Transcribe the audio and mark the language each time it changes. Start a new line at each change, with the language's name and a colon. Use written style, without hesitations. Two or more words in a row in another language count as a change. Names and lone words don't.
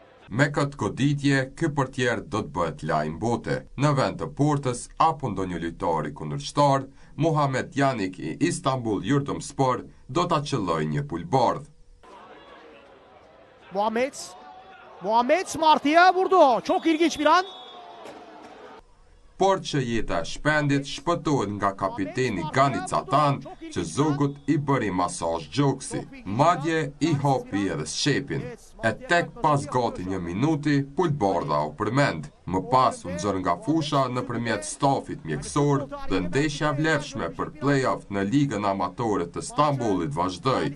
Albanian: Me këtë goditje, ky portier do të bëhet lajm bote. Në vend të Portës apo ndonjë lojtari kundërshtar, Muhammed Janik i Istanbul Yurtdomspor do ta qellojë një pulbardh.
Turkish: Muhammed Smarty'ye vurdu. Çok ilginç bir an.
Albanian: Por që jeta e shpendit shpëtohet nga kapiteni Gani Catan, që zogut i bëri masazh gjoksi. Madje i hapi edhe shepin. E tek pas gati 1 minuti, pulbardha u përmend. Më pas u nxorr nga fusha nëpërmjet stafit mjekësor dhe ndeshja vlefshme për play-off në Ligën Amatore të Stambollit vazhdoi.